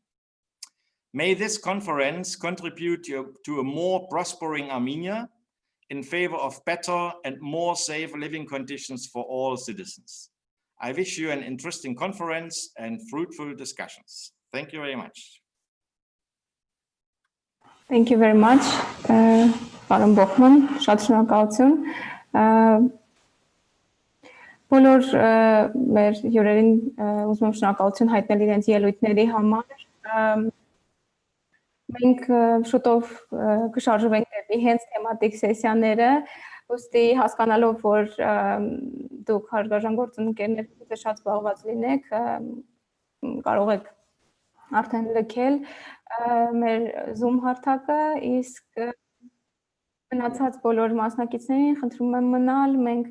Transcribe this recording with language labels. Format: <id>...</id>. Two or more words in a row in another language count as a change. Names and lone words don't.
<en>May this conference contribute to a more prospering Armenia in favor of better and more safe living conditions for all citizens. I wish you an interesting conference and fruitful discussions. Thank you very much. Thank you very much,</en> <hy>Պարոն Բոխման, շատ շնորհակալություն։ Բոլոր մեր հյուրերին ուզում եմ շնորհակալություն հայտնել իրենց ելույթների համար։ Մենք շուտով կշարժվենք դեպի հենց թեմատիկ սեսիաները, ուստի հասկանալով, որ դուք հարգարժան գործընկերներ շատ զբաղված լինեք, կարող եք արդեն լքել մեր Zoom հարթակը, իսկ մնացած բոլոր մասնակիցներին խնդրում եմ մնալ, մենք</hy>